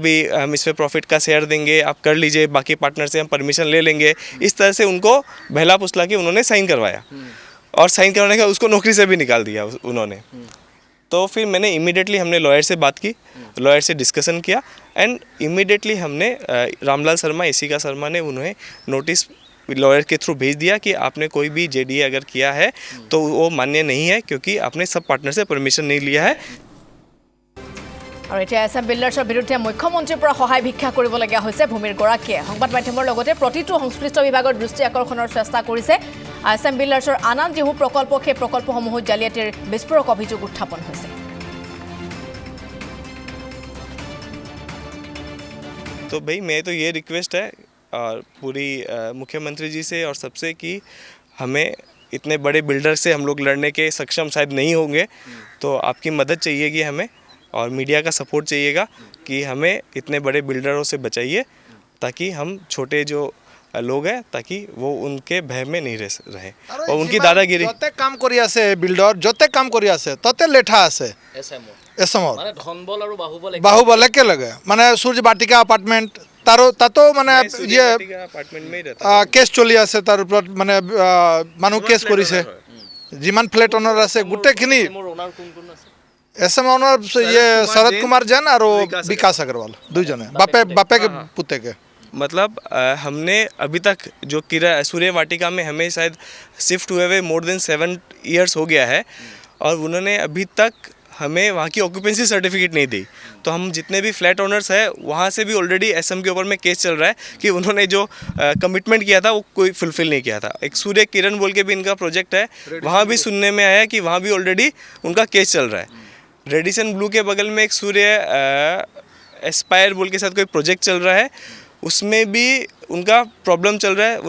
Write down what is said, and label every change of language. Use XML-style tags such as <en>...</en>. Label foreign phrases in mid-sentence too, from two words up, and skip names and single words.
<hi>भी हम इसमें प्रॉफिट का शेयर देंगे आप कर लीजिए बाकी पार्टनर से हम परमिशन ले लेंगे इस तरह से उनको बहला पुसला के उन्होंने साइन करवाया और साइन करवाने के बाद उसको नौकरी से भी निकाल दिया उन्होंने तो फिर मैंने इमीडिएटली हमने लॉयर से बात की लॉयर से डिस्कशन किया</hi> <en>and immediately</en> <hi>हमने रामलाल शर्मा एसिका शर्मा ने उन्हें नोटिस लॉयर के थ्रू भेज दिया कि आपने कोई भी जेडीए अगर किया है तो वो मान्य नहीं है क्योंकि आपने सब पार्टनर से परमिशन नहीं लिया है</hi> <as>আৰু এতিয়া এছএম বিল্ডাৰ্ছৰ বিৰুদ্ধে মুখ্যমন্ত্ৰীৰ পৰা সহায় ভিক্ষা কৰিবলগীয়া হৈছে ভূমিৰ গৰাকীয়ে সংবাদ মাধ্যমৰ লগতে প্ৰতিটো সংশ্লিষ্ট বিভাগৰ দৃষ্টি আকৰ্ষণৰ চেষ্টা কৰিছে এছএম বিল্ডাৰ্ছৰ আন যিসমূহ প্ৰকল্প সেই প্ৰকল্পসমূহত জালিয়াতিৰ বিস্ফোৰক অভিযোগ উত্থাপন হৈছে</as> <hi>तो भाई मैं तो ये रिक्वेस्ट है और पूरी मुख्यमंत्री जी से और सबसे कि हमें इतने बड़े बिल्डर से हम लोग लड़ने के सक्षम शायद नहीं होंगे तो आपकी मदद चाहिएगी हमें और मीडिया का सपोर्ट चाहिएगा कि हमें इतने बड़े बिल्डरों से बचाइए ताकि हम छोटे जो लोग हैं ताकि वो उनके भय में नहीं रहे और उनकी दादागिरी</hi> <as>যতে কাম কৰি আছে বিল্ডৰ যতে কাম কৰি আছে ততে লেঠা আছে এসমত মানে ধনবল আৰু বাহুবল একেলগে মানে সূর্য বাটিকা এপার্টমেন্ট তাতো মানে ইয়ে</as> <hi>अपार्टमेंट में ही रहता</hi> <as>কেছ চলি আছে তাৰ ওপৰত মানে মানুহ কেছ কৰিছে যিমান</as> <en>flat owner</en> <as>আছে গোটেইখিনি মোৰ ওনাৰ কোন কোন আছে এছএম অনাৰ ইয়ে শৰৎ কুমাৰ জৈন আৰু বিকাশ আগৰৱাল দুইজনে বাপে পুতেকে</as> <hi>मतलब हमने अभी तक जो सूर्य वाटिका में हमें शायद शिफ्ट हुए हुए</hi> <en>more than 7 years</en> <hi>हो गया है और उन्होंने अभी तक हमें वहाँ की</hi> <en>occupancy certificate</en> <hi>नहीं दी तो हम जितने भी</hi> <en>flat owners</en> <hi>हैं वहाँ से भी ऑलरेडी एसएम के ऊपर में केस चल रहा है कि उन्होंने जो कमिटमेंट किया था वो कोई फुलफिल नहीं किया था एक सूर्य किरण बोल के भी इनका प्रोजेक्ट है वहाँ भी सुनने में आया कि वहाँ भी ऑलरेडी उनका केस चल रहा है रेडिसन ब्लू के बगल में एक सूर्य एस्पायर बोल के साथ कोई प्रोजेक्ट चल रहा है उसमें भी उनका प्रॉब्लम चल रहा है।</hi>